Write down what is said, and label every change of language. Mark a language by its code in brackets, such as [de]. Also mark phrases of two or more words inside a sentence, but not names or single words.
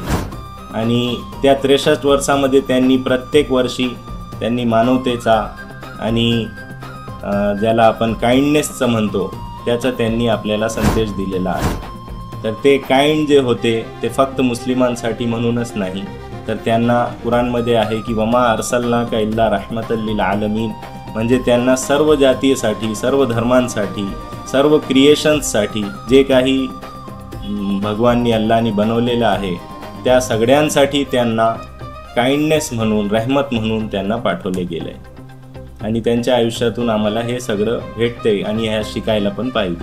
[mr] आणि त्या 63 वर्षामध्ये त्यांनी प्रत्येक वर्षी त्यांनी मानवतेचा आणि ज्याला आपण काइंडनेसचं म्हणतो त्याचा त्यांनी आपल्याला संदेश दिलेला आहे। तर ते काइंड जे होते ते फक्त मुस्लिमांसाठी म्हणूनच नाही तर त्यांना कुराणमध्ये आहे की [ar] وما أرسلناك إلا رحمة للعالمين, [mr] म्हणजे त्यांना सर्व जातीसाठी, सर्व धर्मांसाठी, सर्व क्रिएशन्ससाठी जे काही भगवाननी अल्लाहनी बनवलेलं आहे त्या सगळ्यांसाठी त्यांना काइंडनेस म्हणून, रहमत म्हणून त्यांना पाठवले गेले। आणि त्यांच्या आयुष्यातून आम्हाला हे सगळं भेटते आणि ह्या शिकायला पण पाहिजे।